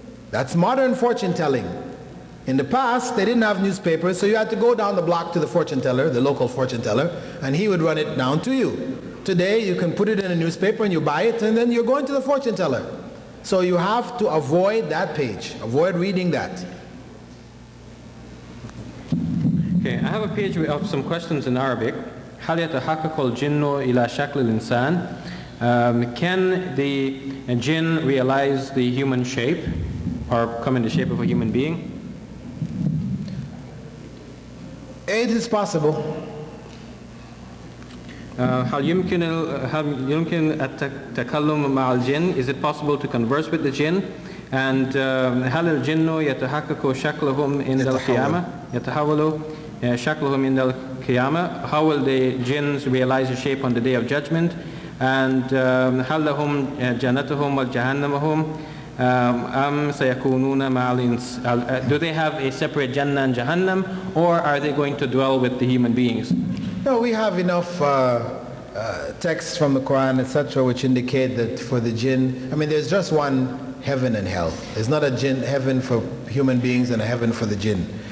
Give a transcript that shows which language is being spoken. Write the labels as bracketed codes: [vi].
[en] That's modern fortune telling. In the past, they didn't have newspapers, so you had to go down the block to the fortune teller, the local fortune teller, and he would run it down to you. Today, you can put it in a newspaper and you buy it, and then you're going to the fortune teller. So you have to avoid that page. Avoid reading that. Okay, I have a page of some questions in Arabic. [ar] هل يتحقق الجن إلى شكل الإنسان? [en] Can the jinn realize the human shape or come in the shape of a human being? It is possible. [ar] هل يمكن التكلم مع الجن? [en] Is it possible to converse with the jinn? And [ar] هل الجن يتحقق شكلهم عند القيامة؟ يتحول شكلهم عند القيامة? [en] How will the jinns realize the shape on the day of judgment? And [ar] هل لهم جنتهم وجهنمهم أم سيكونون مع الإنس? [en] Do they have a separate Jannah and Jahannam, or are they going to dwell with the human beings? No, we have enough texts from the Quran, etc., which indicate that for the jinn, there's just one heaven and hell. There's not a heaven for human beings and a heaven for the jinn.